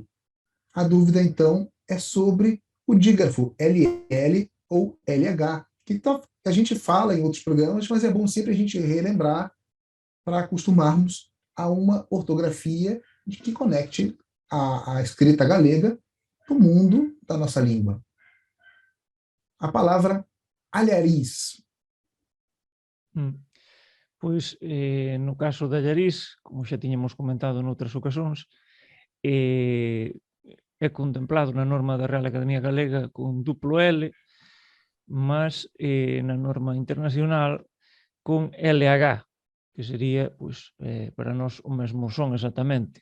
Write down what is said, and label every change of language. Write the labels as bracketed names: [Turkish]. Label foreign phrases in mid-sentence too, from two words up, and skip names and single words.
[Portuguese] A dúvida, então, é sobre o dígrafo LL ou LH, que a gente fala em outros programas, mas é bom sempre a gente relembrar para acostumarmos a uma ortografia que conecte a escrita galega do mundo da nossa língua. A palavra alhariz. [Galician] Pois, no caso de Allariz, como xa tiñamos comentado noutras ocasións, é contemplado na norma da Real Academia Galega con duplo L, mas na norma internacional con LH, que sería, pois, para nós o mesmo son exactamente.